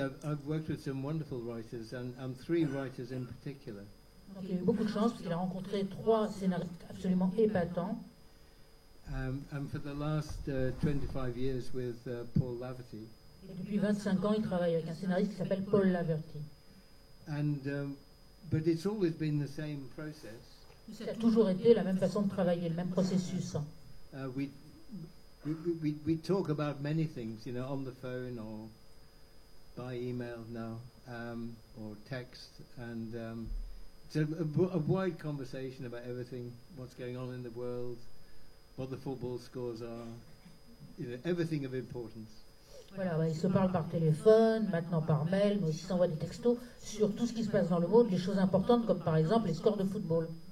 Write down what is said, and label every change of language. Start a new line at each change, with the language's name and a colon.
English: I've worked with some wonderful writers, and 3 writers in particular.
French: Donc il a eu beaucoup de chance parce qu'il a rencontré 3 scénaristes absolument épatants.
English: And for the last 25 years with Paul Laverty.
French: Et depuis 25 ans, il travaille avec un scénariste qui s'appelle Paul Laverty.
English: But it's always been the same process.
French: Ça a toujours été la même façon de travailler, le même processus.
English: We talk about many things, on the phone or by email now, or text, and it's a wide conversation about everything, what's going on in the world, what the football scores are, everything of importance.
French: Voilà, ils se parlent par téléphone, maintenant par mail, mais aussi s'envoient des textos sur tout ce qui se passe dans le monde, les choses importantes comme par exemple les scores de football.